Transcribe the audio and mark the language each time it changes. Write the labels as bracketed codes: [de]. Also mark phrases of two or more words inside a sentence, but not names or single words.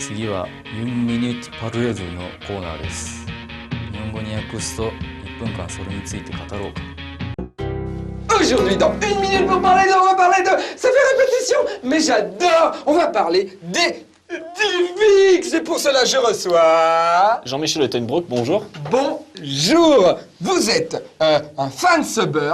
[ja] はユンミニットパルレーズのコーナーです。日本語に訳すと1分間それについて語ろうか。 [fr] Aujourd'hui, dans une minute pour parler on va parler de... Ça fait répétition, mais j'adore. On va parler des DivX. Et pour cela, je reçois... Jean-Michel Ottenbroek, bonjour. Bonjour. Vous êtes un [en] fan subber.